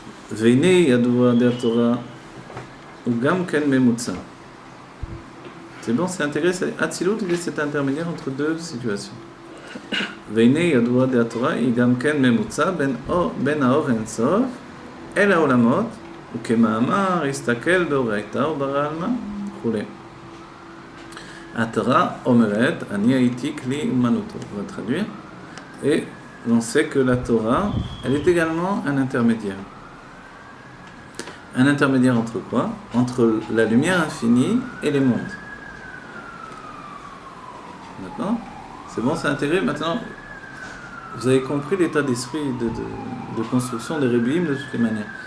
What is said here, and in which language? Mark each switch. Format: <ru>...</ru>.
<he>Veine yadua de Torah ou gam ken memutza.</he> <fr>C'est bon, c'est intégré. Atzilut, il est cet intermédiaire entre deux situations.</fr> <he>Veine yadua de Torah ou gam ken memutza ben haor en sof el haolamot וכמאמר הסתכל באורייתא וברא עלמא וכו'. התורה אומרת, אני הייתי כלי אומנותו.</he> <fr>On va traduire. Et on sait que la Torah, elle est également un intermédiaire. Un intermédiaire entre quoi? Entre la lumière infinie et les mondes. D'accord? C'est bon, c'est intégré. Maintenant, vous avez compris l'état d'esprit de construction des Rebbeim de toutes les manières.</fr>